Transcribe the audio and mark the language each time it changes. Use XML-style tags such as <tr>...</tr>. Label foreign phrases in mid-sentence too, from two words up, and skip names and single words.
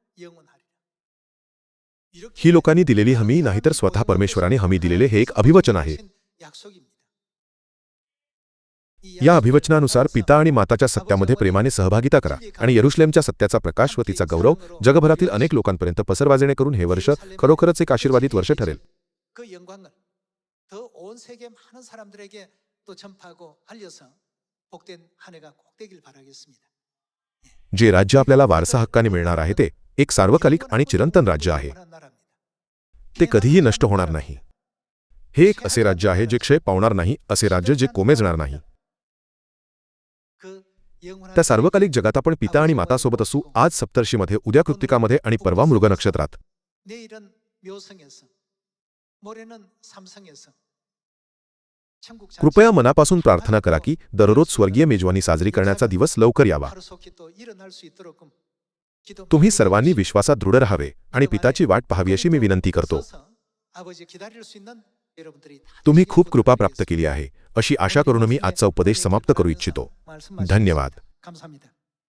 <mr>ही लोकांनी दिलेली हमी नाहीतर स्वतः परमेश्वराने हमी दिलेले हे एक अभिवचन आहे. या अभिवचनानुसार पिता आणि माताच्या सत्यामध्ये प्रेमाने सहभागिता करा आणि यरुशलेमच्या सत्याचा प्रकाश व तिचा गौरव जगभरातील अनेक लोकांपर्यंत पसरवा, जेणेकरून हे वर्ष खरोखरच एक आशीर्वादित वर्ष ठरेल.</mr> <ko>그 영광을 더 온 세계 많은 사람들에게 또 전파하고 알려서 복된 한 해가 꼭 되길 바라겠습니다.</ko> <mr>जे राज्य आपल्याला वारसा हक्काने मिळणार आहे ते एक सार्वकालिक आणि चिरंतन राज्य आहे. ते कधीही नष्ट होणार नाही. हे एक असे राज्य आहे जे क्षय पावणार नाही, असे राज्य जे कोमेजणार नाही. त्या सार्वकालिक जगात आपण पिता आणि मातासोबत असू, आज सप्तर्षीमध्ये, उद्या कृत्तिकामध्ये आणि परवा मृग नक्षत्रात.</mr> <ko>내일은 묘성에서 모레는 삼성에서</ko> <mr>कृपया मनापासून प्रार्थना करा की दररोज स्वर्गीय मेजवानी साजरी करण्याचा दिवस लवकर यावा.</mr> <ko>하루속히 또 일어날 수 있도록 기도</ko> <mr>तुम्ही सर्वांनी विश्वासात दृढ राहावे आणि पिताची वाट पाहावी अशी मी विनंती करतो.</mr> <ko>아버지 기다릴 수 있는 여러분들이 다</ko> <mr>तुम्ही खूप कृपा प्राप्त केली आहे अशी आशा करून मी आजचा उपदेश समाप्त करू इच्छितो.</mr> <ko>말씀하시고</ko> <mr>धन्यवाद.</mr> <ko>감사합니다.</ko>